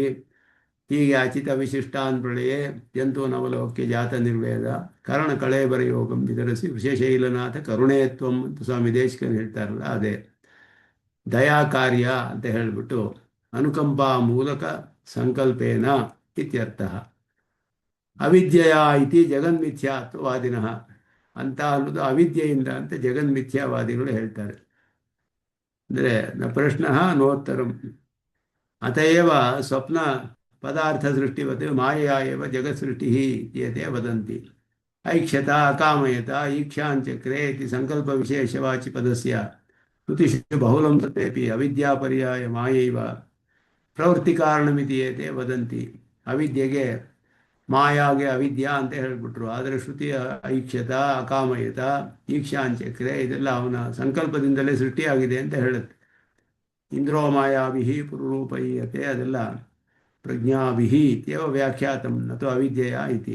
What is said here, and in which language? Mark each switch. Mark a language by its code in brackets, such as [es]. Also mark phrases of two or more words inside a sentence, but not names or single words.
[sa] ಹೀಗೆ ಅಚಿತ ವಿಶಿಷ್ಟಾನ್ ಪ್ರಳಯೇ ಜಂತು ನವಲೋಕ್ಯ ಜಾತ ನಿರ್ವೇದ ಕಾರಣ ಕಳೇಬರ ಯೋಗಂ ವಿತರಿಸಿ ವಿಶೇಷೈಲನಾಥ ಕರುಣೇತ್ವಂ [kn] ಅಂತ ಸ್ವಾಮಿ ದೇಶಿಕನ್ ಹೇಳ್ತಾರಲ್ಲ ಅದೇ ದಯಾ ಕಾರ್ಯ ಅಂತ ಹೇಳಿಬಿಟ್ಟು [sa] ಅನುಕಂಪಾ ಮೂಲಕ ಸಂಕಲ್ಪೇನ ಇತ್ಯರ್ಥ. ಅವಿದ್ಯೆಯ ಇತಿ ಜಗನ್ಮಿಥ್ಯಾತ್ವವಾದಿನಃ [kn] ಅಂತ ಅನ್ನೋದು ಅವಿದ್ಯೆಯಿಂದ ಅಂತ ಜಗನ್ಮಿಥ್ಯಾವಾದಿಗಳು ಹೇಳ್ತಾರೆ. [sa] ಅಂದರೆ ನ ಪ್ರಶ್ನ ನೋತ್ತರಂ ಅತಏವ ಸ್ವಪ್ನ ಪದಾರ್ಥ ಸೃಷ್ಟಿವತ್ ಮಾಯಾ ಏವ ಜಗತ್ ಸೃಷ್ಟಿ ಇತ್ಯೇತೆ ವದಂತಿ. ಐಕ್ಷತ ಅಕಾಮಯತ ಈಕ್ಷಾಂಚಕ್ರೆ ಇತಿ ಸಂಕಲ್ಪ ವಿಶೇಷವಾಚಿ ಪದಸ್ಯ ಶ್ರುತಿಷು ಬಹುಲಂ ತಥೇಪಿ ಅವಿದ್ಯಾಪರ್ಯಾಯ ಮಾಯೈವ ಪ್ರವೃತ್ತಿ ಕಾರಣಮಿತಿ ಏತೆ ವದಂತಿ. [kn] ಅವಿದ್ಯೆಗೆ ಮಾಯಾಗೆ ಅವಿದ್ಯಾ ಅಂತ ಹೇಳಿಬಿಟ್ರು. ಆದರೆ ಶ್ರುತಿಯ [sa] ಐಕ್ಷತ ಅಕಾಮಯತ ಈಕ್ಷಾಂಚಕ್ರೆ [kn] ಇದೆಲ್ಲ ಅವನ ಸಂಕಲ್ಪದಿಂದಲೇ ಸೃಷ್ಟಿಯಾಗಿದೆ ಅಂತ ಹೇಳುತ್ತೆ. [sa] ಇಂದ್ರೋ ಮಾಯಾವಿಹಿ ಪುರುರೂಪೈಯತೆ ಅದೆಲ್ಲ ಪ್ರಜ್ಞಾವಿಹಿ ಇತ್ಯವ ವ್ಯಾಖ್ಯಾತಂ ನತು ಅವಿದ್ಯೆಯ ಇತಿ.